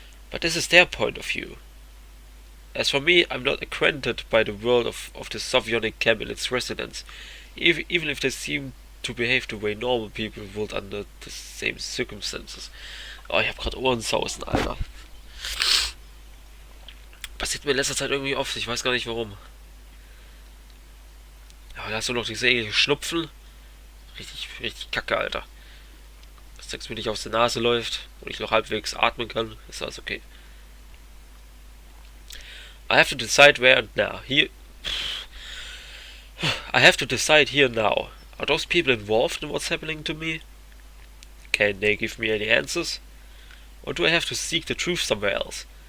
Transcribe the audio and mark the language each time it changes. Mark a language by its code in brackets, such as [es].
[en] But this is their point of view. As for me, I'm not acquainted by the world of the Sovionic camp and its residents, even if they seem to behave the way normal people would under the same circumstances. [de] Oh, ich hab grad Ohrensausen, Alter. Passiert mir in letzter Zeit irgendwie oft, ich weiß gar nicht warum. Aber da hast du noch diese ähnliche Schnupfen. Richtig kacke, Alter. Dass nichts mir nicht aus der Nase läuft und ich noch halbwegs atmen kann, ist alles okay. [en] I have to decide here now. Are those people involved in what's happening to me? Can they give me any answers? Or do I have to seek the truth somewhere else?